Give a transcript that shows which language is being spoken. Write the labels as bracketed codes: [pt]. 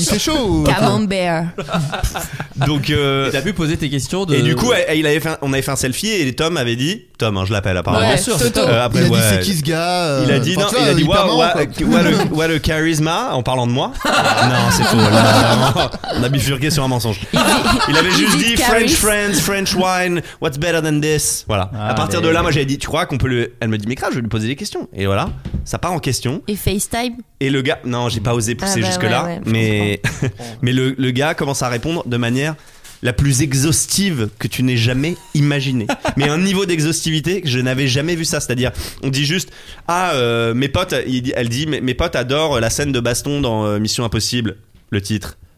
[fr] fait chaud. Camembert. Donc t'as pu poser tes questions de... Et du coup on avait fait un selfie et Tom avait dit Tom, hein, je l'appelle apparemment. Ouais, sûr, après, il a dit c'est qui ce gars. Il a dit non, il a dit [en] what a charisma [fr] en parlant de moi. Non, c'est faux. Là, on a bifurqué sur un mensonge. Il avait juste dit [en] French friends, French wine, what's better than this. [fr] Voilà. Ah, à partir de là, moi j'avais dit tu crois qu'on peut le. Elle me dit mais grave, je vais lui poser des questions. Et voilà, ça part en question. Et FaceTime. Et le gars, non, j'ai pas osé pousser jusque là, mais le gars commence à répondre de manière la plus exhaustive que tu n'aies jamais imaginé. Mais un niveau d'exhaustivité que je n'avais jamais vu ça. C'est-à-dire, on dit juste, ah, mes potes, elle dit, mes potes adorent la scène de baston dans Mission Impossible, le titre.